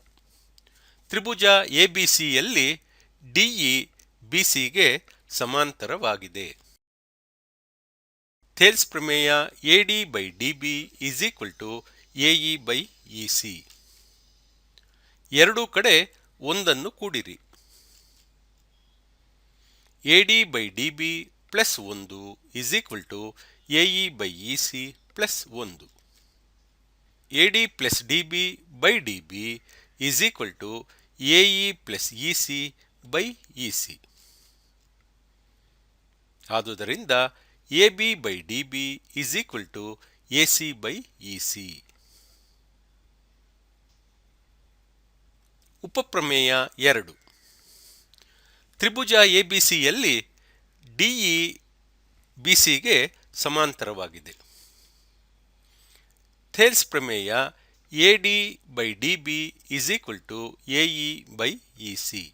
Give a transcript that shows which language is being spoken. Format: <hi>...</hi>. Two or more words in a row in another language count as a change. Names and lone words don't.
<kn>ತ್ರಿಭುಜ ಎಬಿಸಿಯಲ್ಲಿ ಡಿಇ ಬಿಸಿಗೆ ಸಮಾಂತರವಾಗಿದೆ. ಥೇಲ್ಸ್ ಪ್ರಮೇಯ AD/DB = AE/EC. ಎರಡೂ ಕಡೆ ಒಂದನ್ನು ಕೂಡಿರಿ. AD/DB + 1 = AE/EC + 1. AD + DB/DB = AE + EC/EC. ಆದುದರಿಂದ AB/DB = AC/EC. ಉಪಪ್ರಮೇಯ 2. ತ್ರಿಭುಜ ಎಬಿಸಿಯಲ್ಲಿ ಡಿಇ ಬಿಸಿಗೆ ಸಮಾಂತರವಾಗಿದೆ. ಥೇಲ್ಸ್ ಪ್ರಮೇಯ AD/DB = AE/EC.</kn>